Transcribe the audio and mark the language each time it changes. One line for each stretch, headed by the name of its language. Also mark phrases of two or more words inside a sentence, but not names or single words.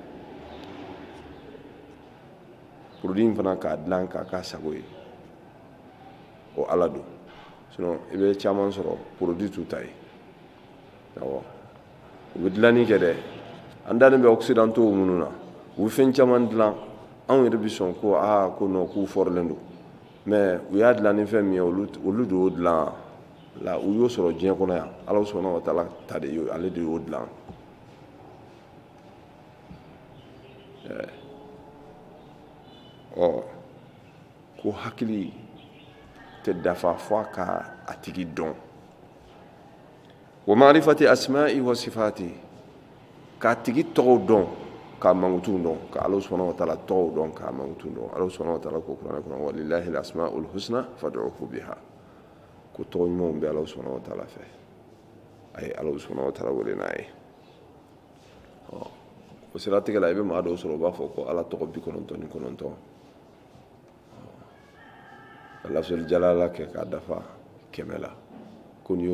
Bambara: in fana k'a dilan k'a k'a sago ye o Ala don sinon i bɛ caman sɔrɔ produit t'u ta ye awɔ u bɛ dilanni kɛ dɛ an dalen bɛ occidentaux minnu na u bɛ fɛn caman dilan anw yɛrɛ bɛ sɔn ko ko non k'u fɔrilen don mais u y'a dilan ni fɛn min ye olu de y'o dilan la u y'o sɔrɔ diɲɛ kɔnɔ yan Alahu
Arabic: سبحانه وتعالى
Bambara: ta de y'o ale de y'o dilan ko hakili tɛ dafa fo a ka a tigi dɔn
Arabic: ومعرفة أسمائه وصفاته
Bambara: k'a tigi tɔgɔw dɔn k'a mankutu dɔn ka Alahu
Arabic: سبحانه وتعالى
Bambara: tɔgɔw dɔn k'a mankutu dɔn Alahu
Arabic: سبحانه وتعالى
Bambara: ko kuranɛ kɔnɔ
Arabic: ولله الأسماء الحسنى فادعوه بها
Bambara: ko tɔgɔ ɲumanw bɛ Alahu
Arabic: سبحانه وتعالى
Bambara: fɛ a ye Alahu
Arabic: سبحانه وتعالى
Bambara: wele n'a ye o siratigɛ la i bɛ maa dɔw sɔrɔ u b'a fɔ ko Ala tɔgɔ 99 ka
Arabic: لفظ الجلالة
Bambara: kɛ k'a dafa 100 la ko n'i y'o